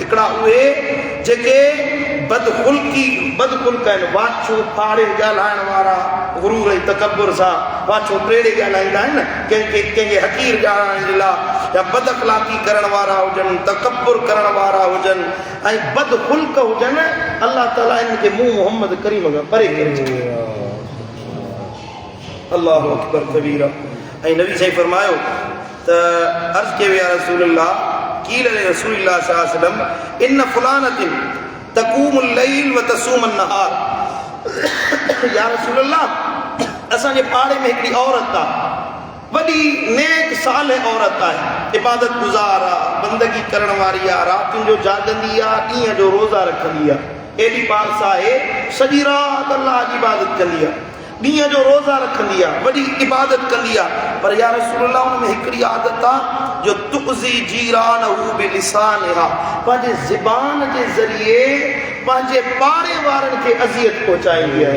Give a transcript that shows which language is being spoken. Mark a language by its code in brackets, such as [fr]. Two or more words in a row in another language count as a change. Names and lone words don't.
[sd] हिकिड़ा उहे जेके बदखुल्क आहिनि, वाचूं फाड़े ॻाल्हाइण वारा, गुरूर ऐं तकब्बुर सां वाचूं टेड़े ॻाल्हाईंदा आहिनि, कंहिंखे हक़ीर ॼाणण जे लाइ, या बद अख़लाक़ी करण वारा हुजनि, तकब्बुर करण वारा हुजनि ऐं बदखुल्क हुजनि, अल्लाह ताला इनखे मूं मोहम्मद करीम खां परे करे छॾियो। [ar] الله أكبر كبيرا. [sd] ۽ نبي سائين فرمايو ته عرض ڪيو [ar] يا رسول الله قيل لرسول الله صلى الله عليه وسلم إن فلانة تقوم الليل وتصوم النهار. يا رسول الله, [sd] असांजे पाड़े में हिकिड़ी औरत आहे, वॾी नेक सालेह औरत आहे, इबादत गुज़ार आहे, बंदगी करण वारी आहे, रातियुनि जो जाॻंदी आहे, ॾींहं जो रोज़ा रखंदी आहे, एॾी पास आहे सॼी राति अल्लाह जी इबादत कंदी आहे, ॾींहं जो रोज़ा रखंदी आहे, वॾी इबादत कंदी आहे, पर [ar] يا رسول الله [sd] हुन में हिकिड़ी आदत आहे जो [ar] تؤذي جيرانها بلسانها, [sd] पंहिंजे ज़बान जे ज़रिए पंहिंजे पाड़े वारनि खे अज़ियत पहुचाईंदी आहे।